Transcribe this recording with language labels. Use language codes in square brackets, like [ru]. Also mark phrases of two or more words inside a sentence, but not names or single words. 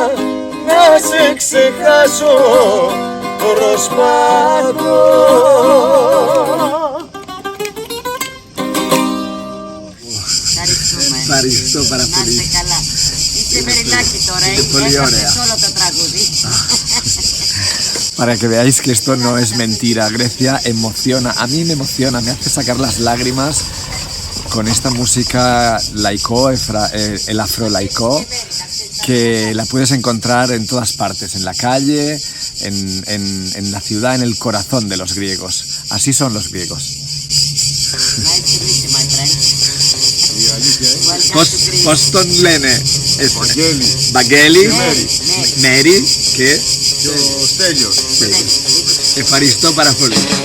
[el] Να σε ξεχάσω, προσπαθώ. Ευχαριστώ πάρα πολύ. Να είστε καλά. Είστε μερινάκι τώρα, έφτασες όλο το τραγούδι. [es] Para que veáis que esto no es mentira, Grecia emociona, a mí me emociona, me hace sacar las lágrimas con esta música laicó, el afro-laicó, que la puedes encontrar en todas partes, en la calle, en la ciudad, en el corazón de los griegos. Así son los griegos. [el] Πώς τον λένε? Βαγγέλη, Μέρη και ο Στέλιος. Ευχαριστώ πάρα πολύ.